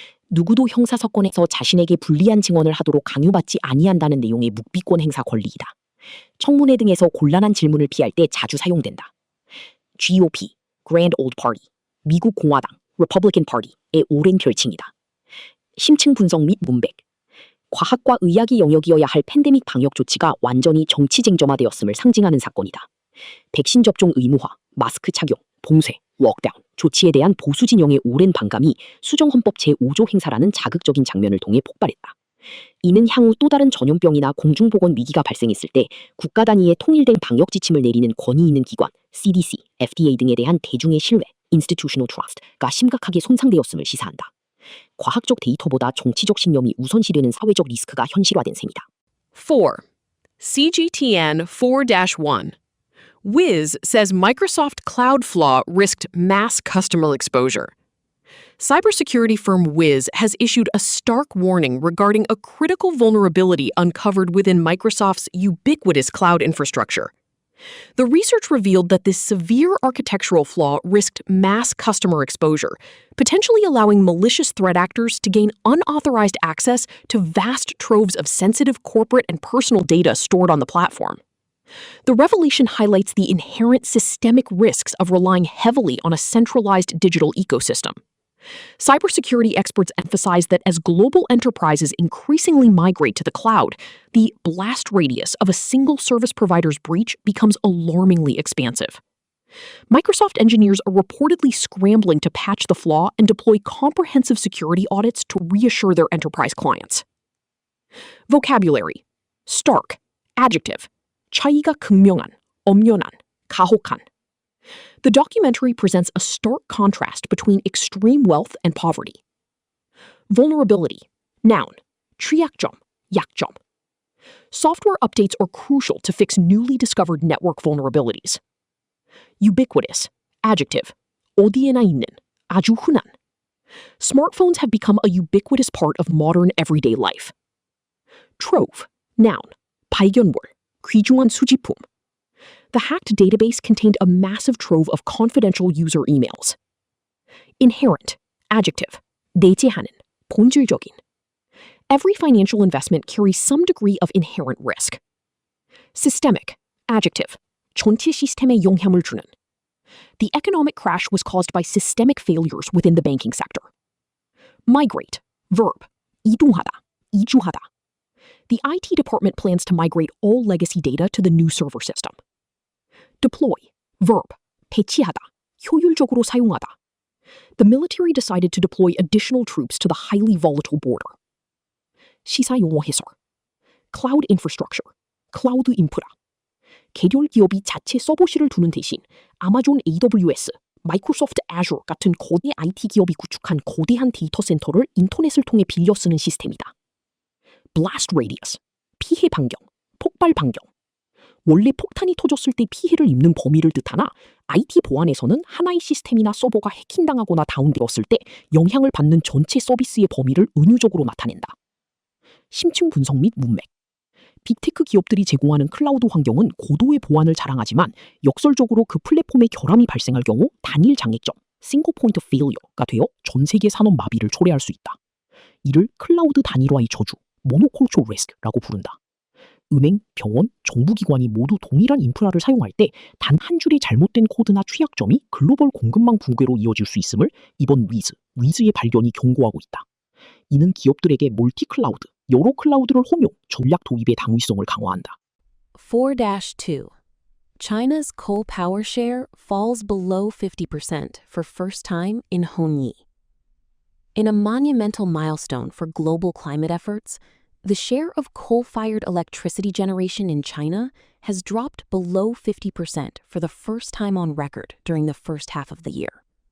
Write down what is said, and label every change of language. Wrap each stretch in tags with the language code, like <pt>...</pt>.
<ko>누구도 형사사건에서 자신에게 불리한 증언을 하도록 강요받지 아니한다는 내용의 묵비권 행사 권리이다. 청문회 등에서 곤란한 질문을 피할 때 자주 사용된다. GOP, Grand Old Party, 미국 공화당, Republican Party의 오랜 별칭이다. 심층 분석 및 문맥. 과학과 의학이 영역이어야 할 팬데믹 방역 조치가 완전히 정치 쟁점화되었음을 상징하는 사건이다. 백신 접종 의무화, 마스크 착용, 봉쇄, 록다운, 조치에 대한 보수 진영의 오랜 반감이 수정헌법 제5조 행사라는 자극적인 장면을 통해 폭발했다. 이는 향후 또 다른 전염병이나 공중보건 위기가 발생했을 때 국가 단위의 통일된 방역 지침을 내리는 권위 있는 기관, CDC, FDA 등에 대한 대중의 신뢰,</ko> <en>institutional trust</en> <ko>가 심각하게 손상되었음을 시사한다. 과학적 데이터보다 정치적 신념이 우선시되는 사회적 리스크가 현실화된 셈이다.</ko> <en>4. CGTN 4-1. Wiz says Microsoft cloud flaw risked mass customer exposure. Cybersecurity firm Wiz has issued a stark warning regarding a critical vulnerability uncovered within Microsoft's ubiquitous cloud infrastructure. The research revealed that this severe architectural flaw risked mass customer exposure, potentially allowing malicious threat actors to gain unauthorized access to vast troves of sensitive corporate and personal data stored on the platform. The revelation highlights the inherent systemic risks of relying heavily on a centralized digital ecosystem. Cybersecurity experts emphasize that as global enterprises increasingly migrate to the cloud, the blast radius of a single service provider's breach becomes alarmingly expansive. Microsoft engineers are reportedly scrambling to patch the flaw and deploy comprehensive security audits to reassure their enterprise clients. Vocabulary. Stark. Adjective.</en> <ko>차이가 극명한, 엄연한, 가혹한.</ko> <en>The documentary presents a stark contrast between extreme wealth and poverty. Vulnerability. Noun.</en> <ko>취약점, 약점.</ko> <en>Software updates are crucial to fix newly discovered network vulnerabilities. Ubiquitous. Adjective.</en> <ko>어디에나 있는, 아주 흔한.</ko> <en>Smartphones have become a ubiquitous part of modern everyday life. Trove. Noun.</en> <ko>발견물. 귀중한 수집품.</ko> <en>The hacked database contained a massive trove of confidential user emails. Inherent, adjective,</en> <ko>내재하는, 본질적인.</ko> <en>Every financial investment carries some degree of inherent risk. Systemic, adjective,</en> <ko>전체 시스템에 영향을 주는.</ko> <en>The economic crash was caused by systemic failures within the banking sector. Migrate, verb,</en> <ko>이동하다, 이주하다.</ko> <en>The IT department plans to migrate all legacy data to the new server system. Deploy, verb,</en> <ko>배치하다, 효율적으로 사용하다.</ko> <en>The military decided to deploy additional troops to the highly volatile border.</en> <ko>시사 용어 해설.</ko> <en>Cloud infrastructure,</en> <ko>클라우드 인프라. 개별 기업이 자체 서버실을 두는 대신 아마존 AWS, 마이크로소프트 Azure 같은 거대 IT 기업이 구축한 거대한 데이터 센터를 인터넷을 통해 빌려 쓰는 시스템이다.</ko> <en>Blast radius,</en> <ko>피해 반경, 폭발 반경. 원래 폭탄이 터졌을 때 피해를 입는 범위를 뜻하나 IT 보안에서는 하나의 시스템이나 서버가 해킹당하거나 다운되었을 때 영향을 받는 전체 서비스의 범위를 은유적으로 나타낸다. 심층 분석 및 문맥. 빅테크 기업들이 제공하는 클라우드 환경은 고도의 보안을 자랑하지만 역설적으로 그 플랫폼에 결함이 발생할 경우 단일 장애점,</ko> <en>single point failure</en> <ko>가 되어 전 세계 산업 마비를 초래할 수 있다. 이를 클라우드 단일화의 저주, 모노콜초 리스크라고 부른다. 은행, 병원, 정부기관이 모두 동일한 인프라를 사용할 때 단 한 줄의 잘못된 코드나 취약점이 글로벌 공급망 붕괴로 이어질 수 있음을 이번 위즈의 발견이 경고하고 있다. 이는 기업들에게 멀티 클라우드, 여러 클라우드를 혼용, 전략 도입의 당위성을 강화한다.</ko> <en>4-2. China's coal power share falls below 50% for first time in Hongyi. In a monumental milestone for global climate efforts, the share of coal-fired electricity generation in China has dropped below 50% for the first time on record during the first half of the year.</en>